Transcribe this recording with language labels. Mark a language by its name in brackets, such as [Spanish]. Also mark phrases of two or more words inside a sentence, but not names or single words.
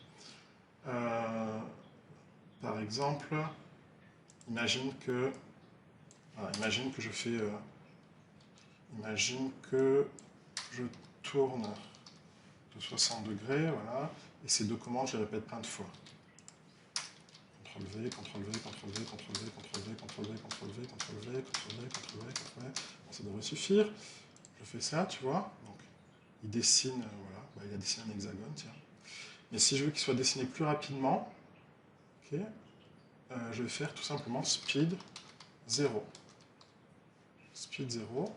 [French] Par exemple, imagine que je fais... imagine que je tourne de 60 degrés, voilà, et ces 2 commandes, je les répète plein de fois. CTRL-V, CTRL-V, CTRL-V, CTRL-V, CTRL-V, CTRL-V, CTRL-V, CTRL-V, CTRL-V, CTRL-V, CTRL-V. Bon, ça devrait suffire. Je fais ça, tu vois. Donc, il dessine, voilà, bah, il a dessiné un hexagone, tiens. Mais si je veux qu'il soit dessiné plus rapidement, okay, je vais faire tout simplement speed 0. Speed 0.